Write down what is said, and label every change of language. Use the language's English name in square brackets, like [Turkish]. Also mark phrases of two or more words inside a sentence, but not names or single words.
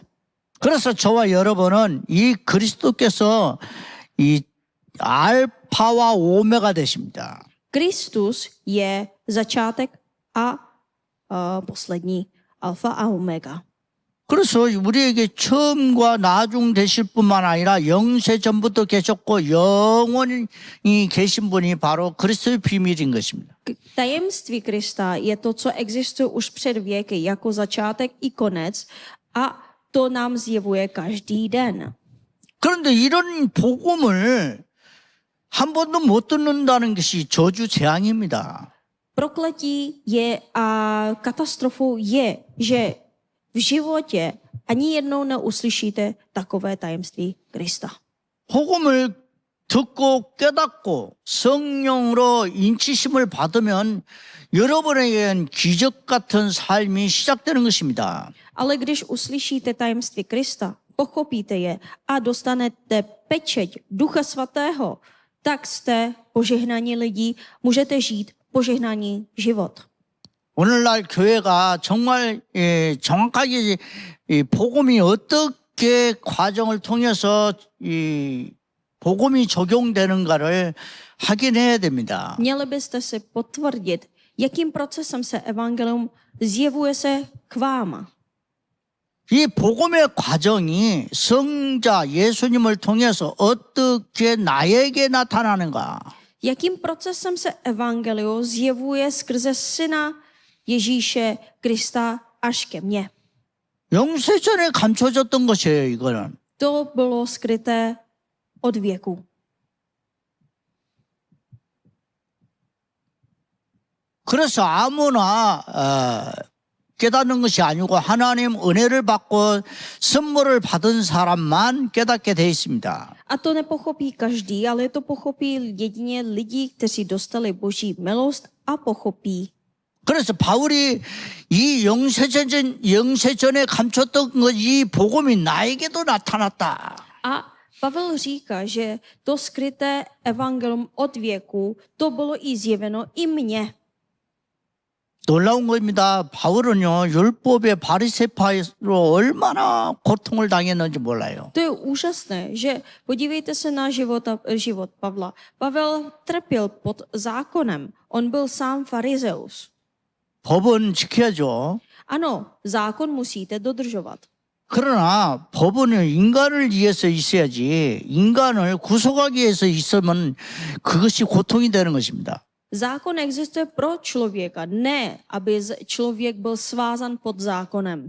[Korean] 그래서 저와 여러분은 이 그리스도께서 이 알파와 오메가 되십니다. [Czech] Kristus je začátek a poslední, alfa a omega. [Korean] 그래서 우리에게 처음과 나중 되실 뿐만 아니라 영세 전부터 계셨고 영원히 계신 분이 바로 그리스도의 비밀인 것입니다. [Czech] Tajemství Krista je to, co existuje už před věky, jako začátek i konec a to nám zjevuje každý den. [Korean] 그런데 이런 복음을 한 번도 못 듣는다는 것이 저주 재앙입니다. [Czech] Prokletí je a katastrofou je, že v životě ani jednou neuslyšíte takové tajemství Krista. [Korean] 복음을 듣고 깨닫고 성령으로 인치심을 받으면 여러분에게는 기적 같은 삶이 시작되는 것입니다. [Czech] Ale když uslyšíte tajemství Krista, pochopíte je a dostanete pečeť Ducha Svatého, tak jste požehnaní lidí, můžete žít požehnaný život. [Korean] 오늘날 교회가 정말 정확하게 이 복음이 어떻게 과정을 통해서 이 복음이 적용되는가를 확인해야 됩니다. [Czech] Měli byste si potvrdit, jakým procesem se evangelium zjevuje se k vám. [Korean] 이 복음의 과정이 성자 예수님을 통해서 어떻게 나에게 나타나는가? [Czech] Jakým procesem se evangelium zjevuje skrze syna Ježíše Krista až ke mně. [Korean] 영세전에 감춰졌던 것이에요, 이거는. [Czech] To bylo skryté od věku. [Korean] 그래서 아무나 깨닫는 것이 아니고 하나님 은혜를 받고 선물을 받은 사람만 깨닫게 돼 있습니다. [Czech] A to nepochopí každý, ale to pochopí jedině lidi, kteří dostali Boží milost a pochopí. [Korean] 그래서 바울이 이 영세전에 감췄던 것, 이 복음이 나에게도 나타났다. [Czech] A Pavel říká, že to skryté evangelium od věku, to bylo i zjeveno i mně. [Korean] 놀라운 겁니다. 바울은요, 율법의 바리새파로 얼마나 고통을 당했는지 몰라요. [Czech] To je úžasné, že podívejte se na život Pavla. Pavel trpěl pod zákonem. On byl sám farizeus. [Korean] 법은 지켜야죠. [Czech] Ano, zákon musíte dodržovat. [Korean] 그러나 법은 인간을 위해서 있어야지 인간을 구속하기 위해서 있으면 그것이 고통이 되는 것입니다. [Czech] Zákon existuje pro člověka, ne aby člověk byl svázan pod zákonem.